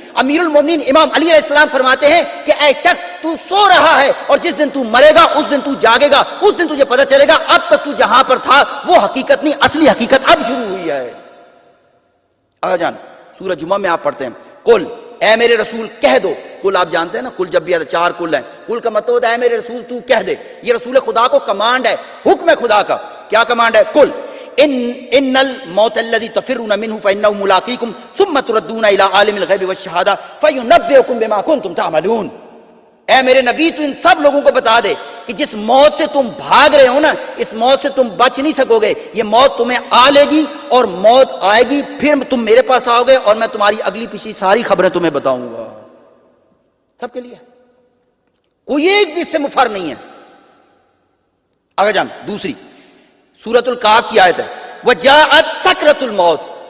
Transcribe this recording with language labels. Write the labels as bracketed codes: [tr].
[ur] امیر المومنین امام علی علیہ السلام فرماتے ہیں کہ اے شخص تو سو رہا ہے اور جس دن تو مرے گا اس دن تو جاگے گا, اس دن تجھے پتہ چلے گا اب تک تو جہاں پر تھا وہ حقیقت نہیں, اصلی حقیقت اب شروع ہوئی ہے. آقا جان سورہ جمعہ میں آپ پڑھتے ہیں قل اے میرے رسول کہہ دو. قل آپ جانتے ہیں نا, قل جب بھی آتا 4 قل ہیں. قل کا مطلب ہوتا ہے اے میرے رسول تو کہہ دے. یہ رسول خدا کو کمانڈ ہے, حکم ہے خدا کا. [ar] کیا کمانڈ ہے؟ قل ان الموت الذي تفرون منه فانه ملاقيكم ثم تردون الى عالم الغیب والشهاده فينبئكم بما كنتم تعملون. [ur] اے میرے نبی تو ان سب لوگوں کو بتا دے کہ جس موت سے تم بھاگ رہے ہو نا، اس موت سے تم بچ نہیں سکو گے، یہ موت تمہیں آ لے گی اور موت آئے گی، پھر تم میرے پاس آؤ گے اور میں تمہاری اگلی پچھلی ساری خبریں تمہیں بتاؤں گا. سب کے لیے، کوئی ایک بھی اس سے مفر نہیں ہے. آگے جان دوسری سورۃ الکاف کی آیت ہے، [ar] وجاءت سکرۃ الموت.